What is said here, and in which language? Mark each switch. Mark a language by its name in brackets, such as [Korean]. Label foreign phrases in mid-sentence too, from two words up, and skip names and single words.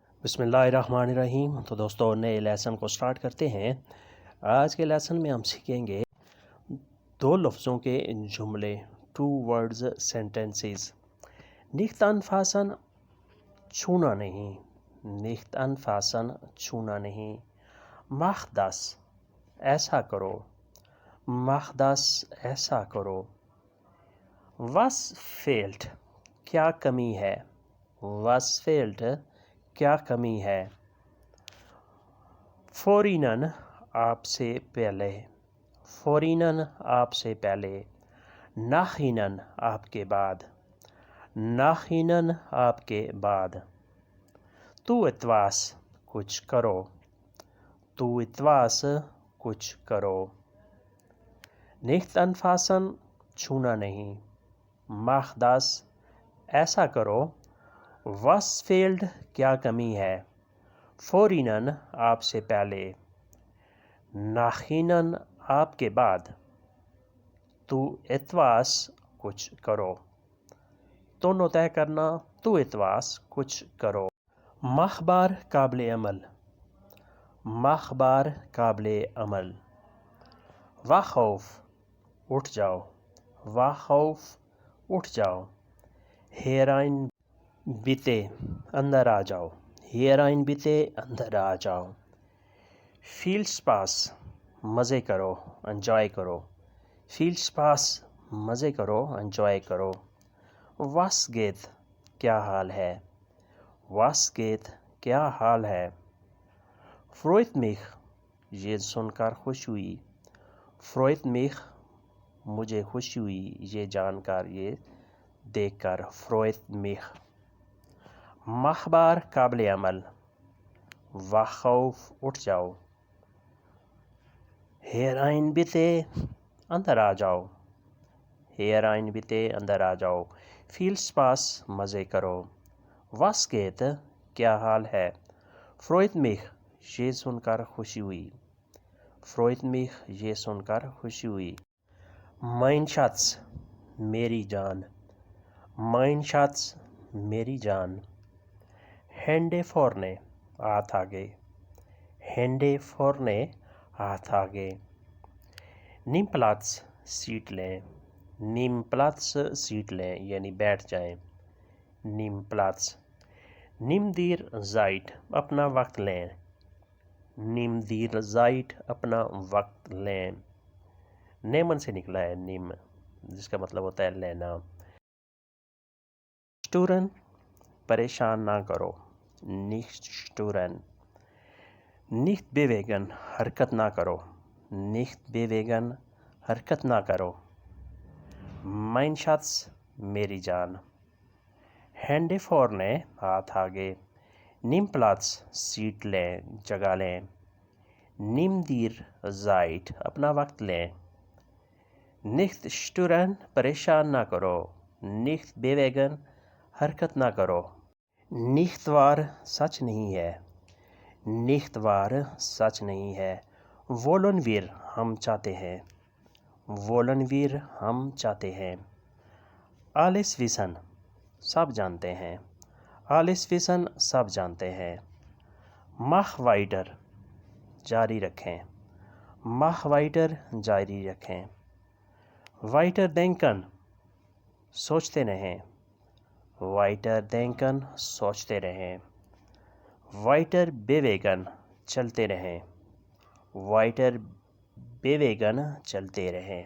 [Urdu] بسم اللہ الرحمن الرحیم۔ تو دوستوں، نئے لیسن کو سٹارٹ کرتے ہیں۔ آج کے لیسن میں ہم سیکھیں گے دو لفظوں کے جملے، 2 [English] words sentences۔ [German] nicht anfassen، [Urdu] چھونا نہیں، [German] nicht anfassen، [Urdu] چھونا نہیں۔ [German] mach das، [Urdu] ایسا کرو، [German] mach das، [Urdu] ایسا کرو۔ [German] was fehlt، [Urdu] کیا کمی ہے، [German] was fehlt، [Urdu] کیا کمی ہے۔ [German] vor ihnen، [Urdu] آپ سے پہلے، [German] vor ihnen، [Urdu] آپ سے پہلے۔ [German] nach ihnen، [Urdu] آپ کے بعد، [German] nach ihnen، [Urdu] آپ کے بعد۔ [German] tu etwas، [Urdu] کچھ کرو، [German] tu etwas، [Urdu] کچھ کرو۔ [German] nicht anfassen، [Urdu] چھونا نہیں، [German] mach das، [Urdu] ایسا کرو۔ [German] was fehlt، [Urdu] کیا کمی ہے۔ [German] vor ihnen، [Urdu] آپ سے پہلے۔ [German] nach ihnen، [Urdu] آپ کے بعد۔ [German] tu etwas، [Urdu] کچھ کرو۔ دونوں طے کرنا، [German] tu etwas، [Urdu] کچھ کرو۔ mach بار قابل عمل، mach بار قابل عمل۔ [German] wach auf، [Urdu] اٹھ جاؤ، [German] wach auf، [Urdu] اٹھ جاؤ۔ [German] herein bitte، [Urdu] اندر آ جاؤ، [German] herein bitte، [Urdu] اندر آ جاؤ۔ [German] viel Spaß، [Urdu] مزے کرو، انجوائے کرو، [German] viel Spaß، [Urdu] مزے کرو، انجوائے کرو۔ [German] was geht، [Urdu] کیا حال ہے، [German] was geht، [Urdu] کیا حال ہے۔ [German] freut mich، [Urdu] یہ سن کر خوش ہوئی، [German] freut mich، [Urdu] مجھے خوشی ہوئی، یہ جان کر، یہ دیکھ کر، [German] freut mich۔ [Urdu] mach بار قابل عمل، [German] wach auf، [Urdu] اٹھ جاؤ۔ [German] herein bitte، [Urdu] اندر آ جاؤ، [German] herein bitte، [Urdu] اندر آ جاؤ۔ [German] viel Spaß، [Urdu] مزے کرو۔ [German] was geht، [Urdu] کیا حال ہے۔ [German] freut mich، [Urdu] یہ سن کر خوشی ہوئی، [German] freut mich، [Urdu] یہ سن کر خوشی ہوئی۔ [German] mein Schatz، [Urdu] میری جان، [German] mein Schatz، [Urdu] میری جان۔ [German] hände vorne، [Urdu] ہاتھ آگے، [German] hände vorne، [Urdu] ہاتھ آگے۔ [German] nimm Platz، [Urdu] سیٹ لیں، [German] nimm Platz، [Urdu] سیٹ لیں یعنی بیٹھ جائیں، [German] nimm Platz۔ nimm dir Zeit، [Urdu] اپنا وقت لیں، [German] nimm dir Zeit، [Urdu] اپنا وقت لیں۔ nehmen سے نکلا ہے nimm، جس کا مطلب ہوتا ہے لینا۔ stören، پریشان نہ کرو، [German] nicht stören۔ nicht bewegen، [Urdu] حرکت نہ کرو، [German] nicht bewegen، [Urdu] حرکت نہ کرو۔ [German] mein Schatz، [Urdu] میری جان۔ [German] hände vorne، [Urdu] ہاتھ آگے۔ [German] nimm Platz، [Urdu] سیٹ لیں، جگہ لیں۔ [German] nimm dir Zeit، [Urdu] اپنا وقت لیں۔ [German] nicht stören، [Urdu] پریشان نہ کرو، [German] nicht bewegen، [Urdu] حرکت نہ کرو۔ [German] nicht wahr، [Urdu] سچ نہیں ہے، [German] nicht wahr، [Urdu] سچ نہیں ہے۔ [German] wollen wir، [Urdu] ہم چاہتے ہیں، [German] wollen wir، [Urdu] ہم چاہتے ہیں۔ [German] alles wissen، [Urdu] سب جانتے ہیں، [German] alles wissen، [Urdu] سب جانتے ہیں۔ [German] mach weiter، [Urdu] جاری رکھیں، [German] mach weiter، [Urdu] جاری رکھیں۔ [German] weiter denken، [Urdu] سوچتے رہیں، [German] weiter denken، [Urdu] سوچتے رہیں۔ [German] weiter bewegen، [Urdu] چلتے رہیں، [German] weiter bewegen، [Urdu] چلتے رہیں۔